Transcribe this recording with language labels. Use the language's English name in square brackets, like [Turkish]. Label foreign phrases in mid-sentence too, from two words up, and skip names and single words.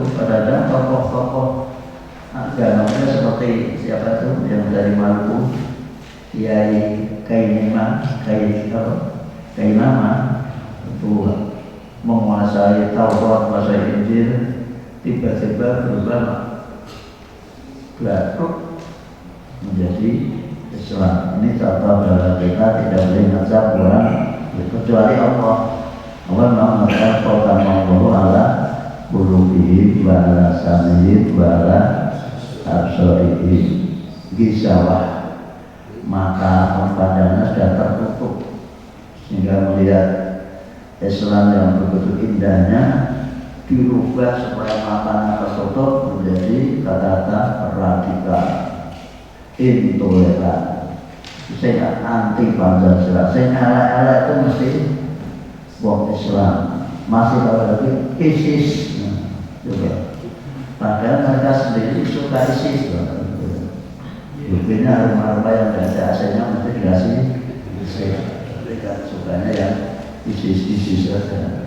[Indonesian] Padahal tokoh-tokoh agamanya seperti siapa tuh yang dari Maluku, Kiai Kainama itu menguasai Taurat, menguasai Injil, tiba-tiba berubah baru menjadi Islam. Ini contoh bahwa kita tidak boleh ngecap orang kecuali Allah. Allah mengatakan [Arabic] ختم الله على قلوبهم وعلى سمعهم وعلى أبصارهم gisawah, [Indonesian] mata pandangannya sudah tertutup sehingga melihat Islam yang begitu indahnya dirubah supaya matanya tertutup menjadi kata-kata radikal, intoleran, saya anti Pancasila, saya elek-elek itu [Javanese] mesti wong [Indonesian] Islam, masih kalau lagi ISIS juga. Padahal mereka sendiri suka ISIS, buktinya rumah-rumah yang tidak ada AC-nya mesti dikasih ISIS. Mereka sukanya yang ISIS saja.